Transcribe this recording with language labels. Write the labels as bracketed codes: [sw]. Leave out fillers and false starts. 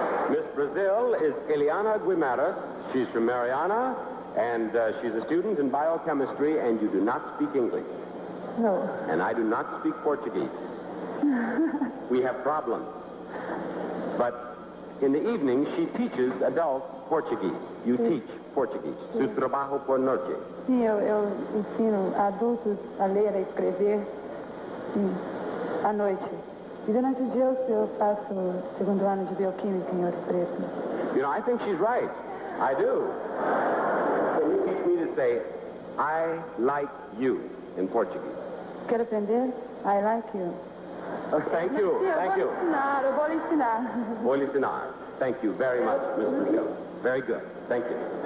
[en] Miss Brazil is Eliana Guimaras. She's from Mariana, and she's a student in biochemistry, and you do not speak English. No. And I do not speak Portuguese. We have problems. But in the evening, she teaches adults Portuguese. You teach Portuguese. [pt] Su trabalho por noite. Sim, eu ensino adultos a ler e escrever à noite. E durante o dia eu faço o segundo ano de bioquímica em Ouro Preto. [en] You know, I think she's right. I do. Can you teach me to say, I like you in Portuguese? [pt] Quer aprender? [en] I like you. Thank you. [pt] Sim, [en] Thank you. [pt] eu vou lhe ensinar. Vou lhe ensinar. [en] Thank you very much, Miss Brazil. Very good. Thank you.